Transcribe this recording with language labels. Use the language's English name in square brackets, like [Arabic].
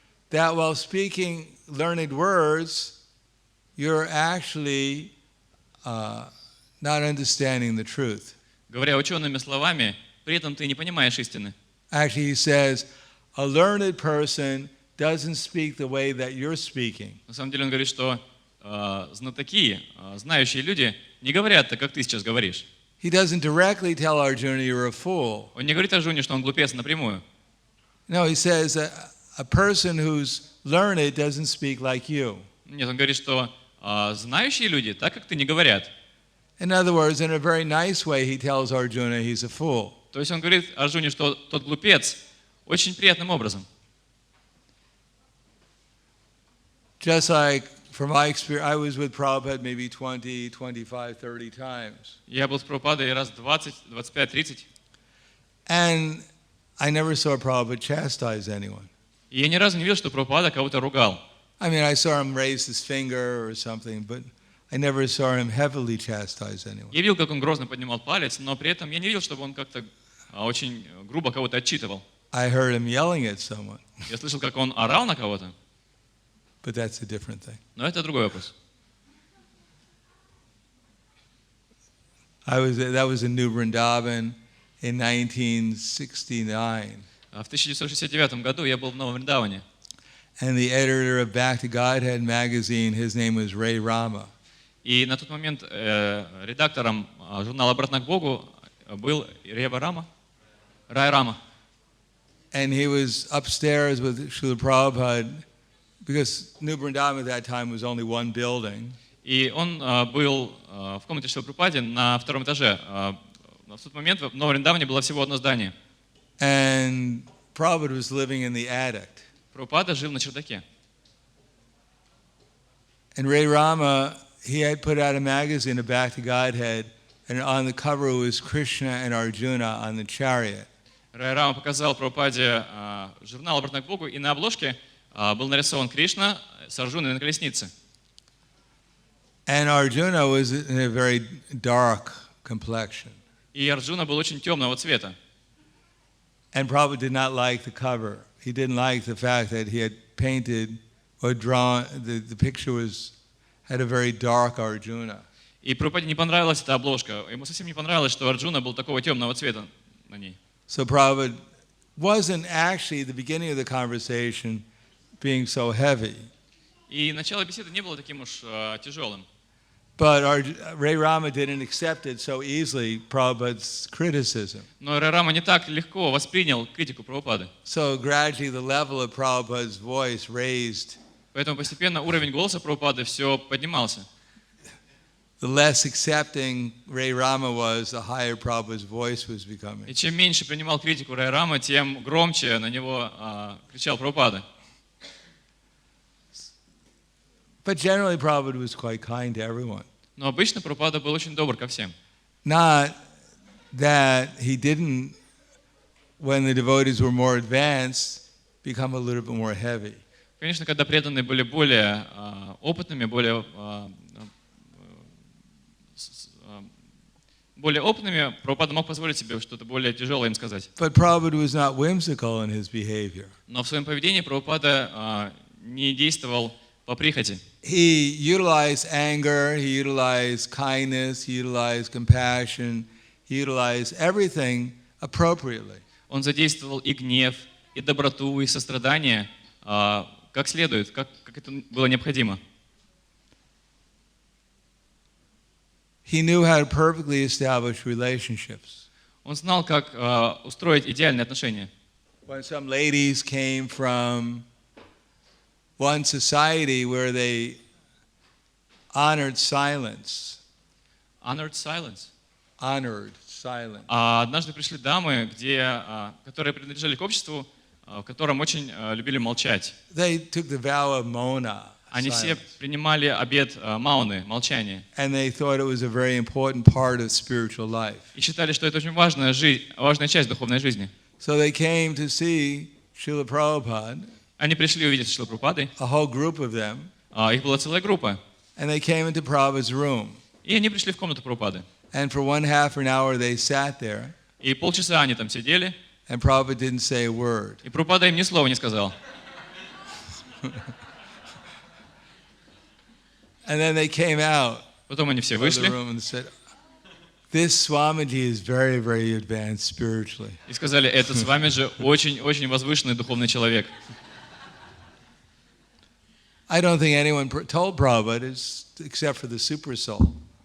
[English] That while speaking learned words, you're actually not understanding the truth. [Russian] Говоря учеными словами, при этом ты не понимаешь истины. [English] Actually, he says, a learned person doesn't speak the way that you're speaking. [Russian] На самом деле он говорит, что знатоки, знающие люди не говорят так, как ты сейчас говоришь. [English] He doesn't directly tell Arjuna you're a fool. [Russian] Он не говорит Арджуне, что он глупец напрямую. [English] No, he says a person who's learned doesn't speak like you. [Russian] Нет, он говорит, что знающие люди так, как ты, не говорят. [English] In other words, in a very nice way, he tells Arjuna he's a fool. [Russian] То есть он говорит Арджуне, что тот глупец, очень приятным образом. [English] Just like, from my experience, I was with Prabhupada maybe 20, 25, 30 times. [Russian] Я был с Прабхупадой раз 20, 25, 30. [English] And I never saw Prabhupada chastise anyone. [Russian] И я ни разу не видел, что Прабхупада кого-то ругал. [English] I mean, I saw him raise his finger or something, but I never saw him heavily chastise anyone. [Russian] Я видел, как он грозно поднимал палец, но при этом я не видел, чтобы он как-то очень грубо кого-то отчитывал. [English] I heard him yelling at someone, [Russian] Я слышал, как он орал на кого-то, [English] but that's a different thing. [Russian] но это другой вопрос. [English] That was in New Vrindavan in 1969. [Russian] В 1969 году я был в Новом Вриндаване. [English] And the editor of Back to Godhead magazine, his name was Ray Rama. [Russian] И на тот момент редактором журнала «Обратно к Богу» был Рай Рама. [English] And he was upstairs with Srila Prabhupada, because New Vrindavan at that time was only one building. [Russian] И он был в комнате Шрилы Прабхупады на втором этаже. В тот момент в Новом Вриндаване было всего одно здание. [English] And Prabhupada was living in the attic. [Russian] Прабхупада жил на чердаке. [English] And Ray Rama, he had put out a magazine of Back to Godhead, and on the cover was Krishna and Arjuna on the chariot. [Russian] Рай Рама показал Прабхупаде журнал «Обратно к Богу», и на обложке был нарисован Кришна с Арджуной на колеснице. [English] And Arjuna was in a very dark complexion. [Russian] И Арджуна был очень темного цвета. [English] And Prabhupada did not like the cover. He didn't like the fact that he had painted or drawn, the picture had a very dark Arjuna. [Russian] И Прабхупаде не понравилась эта обложка. Ему совсем не понравилось, что Арджуна был такого темного цвета на ней. [English] So Prabhupada wasn't actually, at the beginning of the conversation, being so heavy. [Russian] И начало беседы не было таким уж тяжелым. [English] But Ray Rama didn't accept it so easily, Prabhupada's criticism. [Russian] Но Рай Рама не так легко воспринял критику Прабхупады. [English] So gradually the level of Prabhupada's voice raised. [Russian] Поэтому постепенно уровень голоса Прабхупады все поднимался. [English] The less accepting Ray Rama was, the higher Prabhupada's voice was becoming. [Russian] И чем меньше принимал критику Рай Рама, тем громче на него кричал Прабхупада. [English] But generally Prabhupada was quite kind to everyone. [Russian] Но обычно Прабхупада был очень добр ко всем. [English] Not that he didn't, when the devotees were more advanced, become a little bit more heavy. [Russian] Конечно, когда преданные были более опытными, более опытными, Прабхупада мог позволить себе что-то более тяжелое им сказать. [English] But Prabhupada was not whimsical in his behavior. [Russian] Но в своем поведении Прабхупада не действовал по прихоти. [English] He utilized anger, he utilized kindness, he utilized compassion, he utilized everything appropriately. [Russian] Он задействовал и гнев, и доброту, и сострадание, как следует, как это было необходимо. [English] He knew how to perfectly establish relationships. [Russian] Он знал, как устроить идеальные отношения. [English] When some ladies came from one society where they honored silence. Honored silence. Honored silence. [Russian] Однажды пришли дамы, которые принадлежали к обществу, в котором очень любили молчать. [English] They took the vow of Mona. [Russian] Они все принимали обет мауны, молчания. [English] And they thought it was a very important part of spiritual life. [Russian] И считали, что это очень важная часть духовной жизни. [English] So they came to see Srila Prabhupada. [Russian] Они пришли увидеть Шрилу Прабхупады. [English] A whole group of them. [Russian] Их была целая группа. [English] And they came into Prabhupada's room. [Russian] И они пришли в комнату Прабхупады. [English] And for 1/2 an hour they sat there. [Russian] И полчаса они там сидели. [English] And Prabhupada didn't say a word. [Russian] И Прабхупада им ни слова не сказал. [English] And then they came out. [Russian] Потом они все [English] of the [Russian] вышли. [English] room and said, "This Swamiji is very, very advanced spiritually." [Russian] И сказали, этот Свамиджи очень возвышенный духовный человек. [English] I don't think anyone told Prabhupada, except for the super soul.